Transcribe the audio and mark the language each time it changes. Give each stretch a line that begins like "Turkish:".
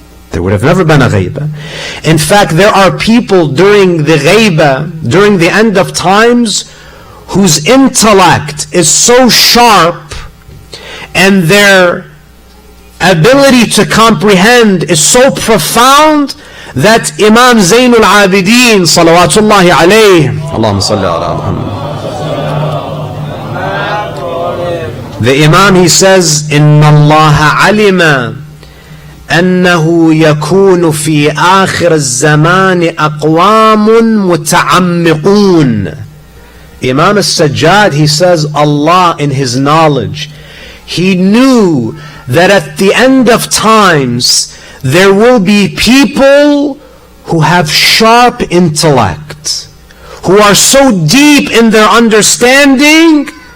English: There would have never been a ghaibah. In fact, there are people during the ghaibah, during the end of times, whose intellect is so sharp and their ability to comprehend is so profound that Imam Zainul Abidin, salawatullahi alayhi, Allahumma salli ala Muhammad, the Imam, he says,
Arabic: Inna Allah alima أنه يكون في آخر الزمان أقوام متعمقون.
English: Imam al-Sajjad, he says, Allah in His knowledge, He knew that at the end of times there will be people who have sharp intellect, who are so deep in their understanding.